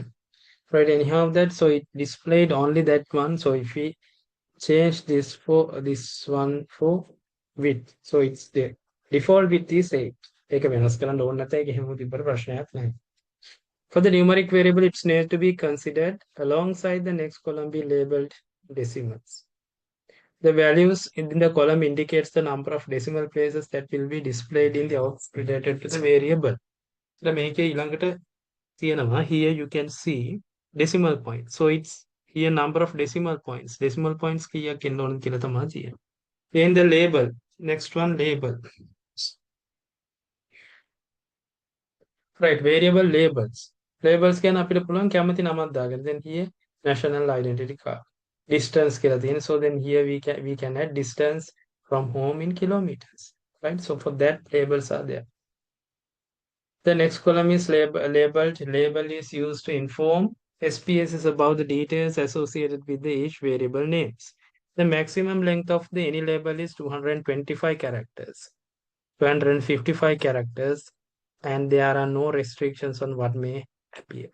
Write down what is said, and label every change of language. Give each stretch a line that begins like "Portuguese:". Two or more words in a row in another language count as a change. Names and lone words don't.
English: Right, anyhow that, so it displayed only that one. So if we change this for this one for width, so it's the default width is 8.
Sinhala: ඒක වෙනස් කරන්න ඕන නැත, ඒක එහෙම තිබ්බට ප්‍රශ්නයක් නැහැ.
English: For the numeric variable, it's need to be considered alongside the next column be labeled decimals. The values in the column indicates the number of decimal places that will be displayed in the output related to the variable.
Sinhala: So මේකේ ඊළඟට තියෙනවා,
English: here you can see decimal points. So it's here number of decimal points. Decimal points
Sinhala: කීයක් එන්න ඕනද කියලා තමයි තියෙන්නේ.
English: Then the label. Next one, label. Right, variable labels. Labels can
Sinhala: අපිට පුළුවන් කැමති නමක් දාගන්න.
English: Then here national identity card.
Sinhala: Distance කියලා තියෙන.
English: So then here we can add distance from home in kilometers. Right? So for that labels are there. The next column is labeled. Label is used to inform SPSS about the details associated with each variable names. The maximum length of any label is 225 characters, 255 characters, and there are no restrictions on what may appear.